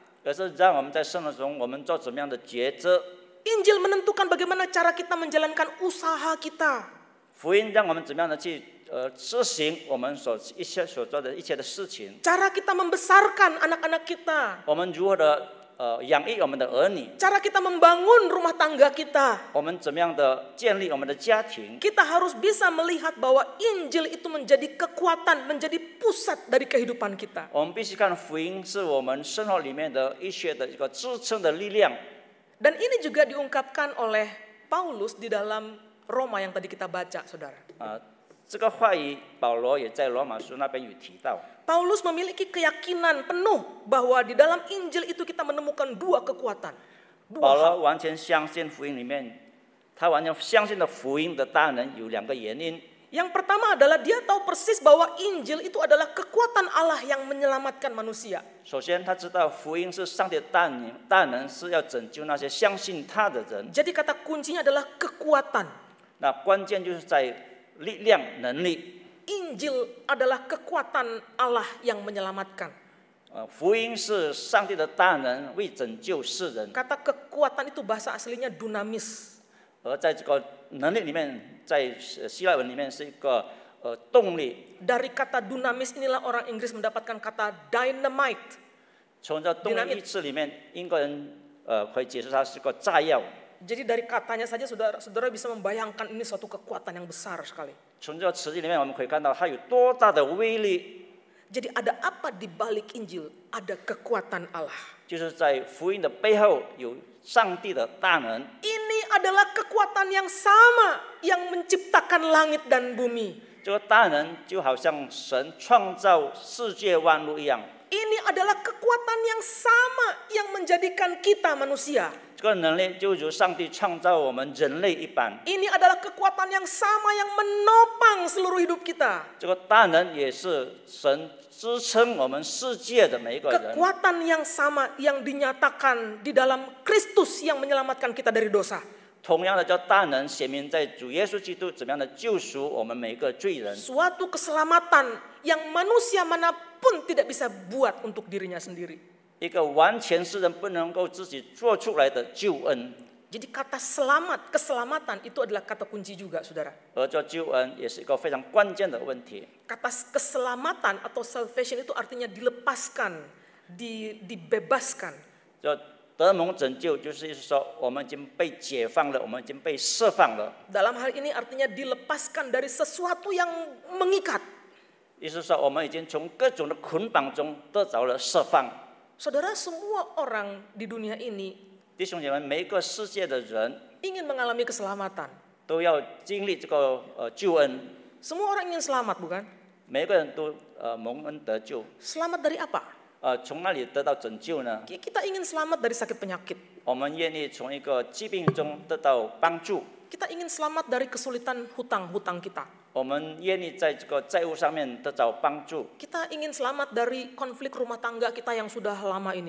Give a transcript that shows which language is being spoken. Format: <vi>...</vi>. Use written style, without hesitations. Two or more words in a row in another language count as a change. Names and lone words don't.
<zh>而是让我们在生活中我们做怎么样的抉择。</zh> <id>Injil menentukan bagaimana cara kita menjalankan usaha kita.</id> <zh>福音让我们怎么样的去执行我们所做的一切的事情。</zh> <id>Cara kita membesarkan anak-anak kita.</id> <zh>我们如何的养育我们的儿女，</zh> <id>Cara kita membangun rumah tangga kita.</id> <zh>我们怎么样的建立我们的家庭。</zh> <id>Kita harus bisa melihat bahwa Injil itu menjadi kekuatan, menjadi pusat dari kehidupan kita.</id> <zh>我们必须看福音是我们生活里面的一些的一个支撑的力量。</zh> <id>Dan ini juga diungkapkan oleh Paulus di dalam Roma yang tadi kita baca, saudara.</id> <zh>这个话语保罗也在罗马书那边有提到。</zh> <id>Paulus memiliki keyakinan penuh bahwa di dalam Injil itu kita menemukan dua kekuatan.</id> <zh>保罗完全相信福音里面，他完全相信的福音的大能有两个原因。</zh> <id>Yang pertama adalah dia tahu persis bahwa Injil itu adalah kekuatan Allah yang menyelamatkan manusia.</id> <zh>首先，他知道福音是上帝的大能是要拯救那些相信他的人。</zh> <id>Jadi kata kuncinya adalah kekuatan.</id> <zh>那关键就是在力量、能力。</zh> <id>Injil adalah kekuatan Allah yang menyelamatkan.</id> <zh>福音是上帝的大能，为拯救世人。</zh> <id>Kata kekuatan itu bahasa aslinya dunamis.</id> <zh>而在这个能力里面，在希腊文里面是一个动力。</zh> <id>Dari kata dunamis inilah orang Inggris mendapatkan kata dynamite.</id> <zh>从这动力意志里面，英国人可以解释它是个炸药。</zh> <id>Jadi dari katanya saja saudara bisa membayangkan ini suatu kekuatan yang besar sekali.</id> <zh>从这个词句里面，我们可以看到它有多大的威力。</zh> <id>Jadi ada apa di balik Injil? Ada kekuatan Allah.</id> <zh>就是在福音的背后有上帝的大能。</zh> <id>Ini adalah kekuatan yang sama yang menciptakan langit dan bumi.</id> <zh>这个大能就好像神创造世界万物一样。</zh> <id>Ini adalah kekuatan yang sama yang menjadikan kita manusia.</id> <zh>这个能力就如上帝创造我们人类一般。</zh> <id>Ini adalah kekuatan yang sama yang menopang seluruh hidup kita.</id> <zh>这个大能也是神支撑我们世界的每一个人。</zh> <id>Kekuatan yang sama yang dinyatakan di dalam Kristus yang menyelamatkan kita dari dosa.</id> <zh>同样的，叫大能显明在主耶稣基督怎么样的救赎我们每一个罪人。</zh> <id>Suatu keselamatan yang manusia manapun tidak bisa buat untuk dirinya sendiri.</id> <zh>一个完全是人不能够自己做出来的救恩。</zh> <id>Jadi kata selamat, keselamatan itu adalah kata kunci juga, saudara.</id> <zh>而这救恩也是一个非常关键的问题。</zh> <id>Kata keselamatan atau salvation itu artinya dilepaskan, dibebaskan.</id> <zh>这得蒙拯救就是说我们已经被解放了，我们已经被释放了。</zh> <id>Dalam hal ini artinya dilepaskan dari sesuatu yang mengikat.</id> <zh>意思说我们已经从各种的捆绑中得着了释放。</zh> <id>Saudara, semua orang di dunia ini</id> <zh>弟兄姐妹，每一个世界的人</zh> <id>ingin mengalami keselamatan.</id> <zh>都要经历这个救恩，</zh> <id>Semua orang ingin selamat, bukan?</id> <zh>每一个人都蒙恩得救。</zh> <id>Selamat dari apa?</id> <zh>从哪里得到拯救呢？</zh> <id>Kita ingin selamat dari sakit penyakit.</id> <zh>我们愿意从一个疾病中得到帮助，</zh> <id>Kita ingin selamat dari kesulitan hutang-hutang kita.</id> <zh>我们愿意在这个债务上面得到帮助，</zh> <id>Kita ingin selamat dari konflik rumah tangga kita yang sudah lama ini.</id>